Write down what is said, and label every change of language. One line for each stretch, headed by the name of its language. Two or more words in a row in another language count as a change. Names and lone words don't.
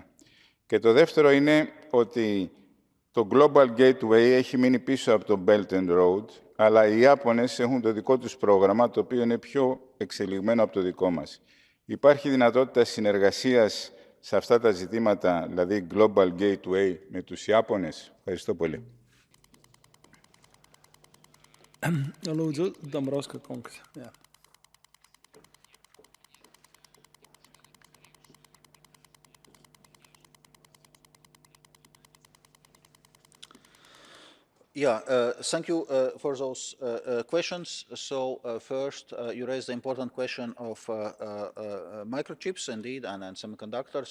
Greek: Και το δεύτερο είναι ότι το Global Gateway έχει μείνει πίσω από το Belt and Road, αλλά οι Ιάπωνες έχουν το δικό τους πρόγραμμα, το οποίο είναι πιο εξελιγμένο από το δικό μας. Υπάρχει δυνατότητα συνεργασίας σε αυτά τα ζητήματα, δηλαδή Global Gateway, με τους Ιάπωνες? Ευχαριστώ πολύ.
Latvian: Lūdzu, Dombrovska kungs. Jā.
English: Yeah, thank you for those questions. So first, you raised the important question of microchips, indeed, and semiconductors.